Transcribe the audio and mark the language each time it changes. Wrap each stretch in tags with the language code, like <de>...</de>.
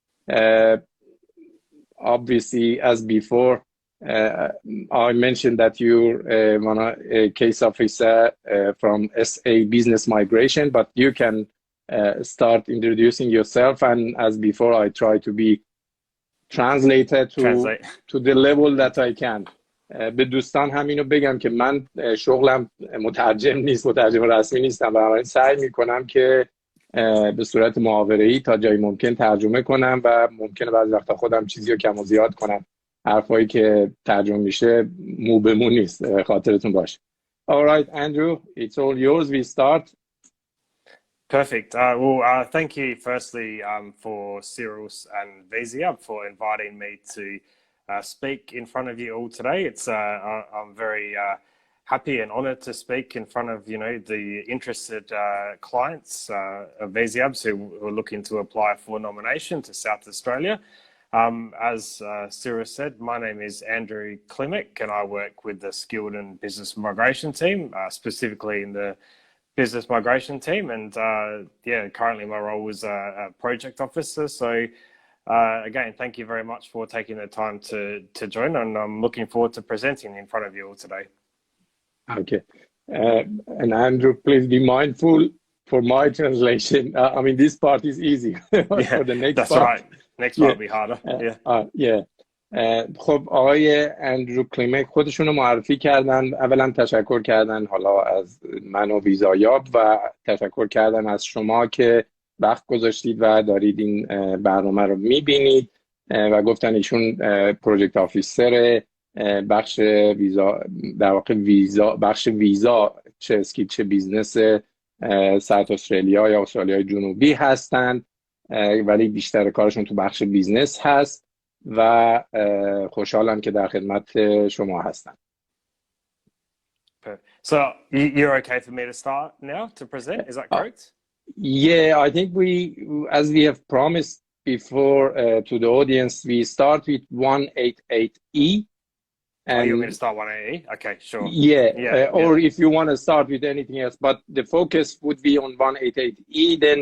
<en>Uh, Obviously, as before, uh, I mentioned that you're a case officer from SA Business Migration, but you can start introducing yourself. And as before, I try to be translator Translate. to the level that Okay. I can.</en> <fa>به دوستان همینو بگم که من شغلم مترجم نیست، مترجم رسمی نیستم، بنابراین سعی میکنم که به صورت محاوره‌ای تا جایی ممکن ترجمه کنم و ممکنه بعضی وقتا خودم چیزی رو کم و زیاد کنم. حرفایی که ترجمه میشه مو به مو نیست، خاطرتون باشه.</fa> <en>All right, Andrew, it's all yours. We start. Perfect. Thank you firstly for Sirius and Vizia for inviting me to speak in front of you all today. I'm very happy and honoured to speak in front of the interested clients of Viziabs who are looking to apply for nomination to South Australia. As Cyrus said, my name is Andrew Klimek and I work with the Skilled and Business Migration team, specifically in the business migration team, and currently my role is a project officer. So again, thank you very much for taking the time to join, and I'm looking forward to presenting in front of you all today. Okay. And Andrew, please be mindful for my translation. I mean, this part is easy, but Yeah, for the next that's part, right. Next part yeah. will be harder. Yeah. Yeah.</en> <fa>خب آقای اندرو کلیمک خودشون رو معرفی کردن. اولا تشکر کردن حالا از من و ویزایاب و تشکر کردن از شما که وقت گذاشتید و دارید این برنامه رو میبینید و گفتن ایشون پروژکت آفیسر بخش ویزا، در واقع ویزا، بخش ویزا چه اسکیل چه بیزنس ساوت استرالیا یا استرالیای جنوبی هستند، ولی بیشتر کارشون تو بخش بیزنس هست و خوشحالم که در خدمت شما هستم.</fa> <en>So you're okay for me to start now to present? Is that correct? Yeah, I think as we have promised before to the audience, we start with 188E. And you want me to start 180? Okay, sure. Yeah, or if you want to start with anything else, but the focus would be on 188E.</en>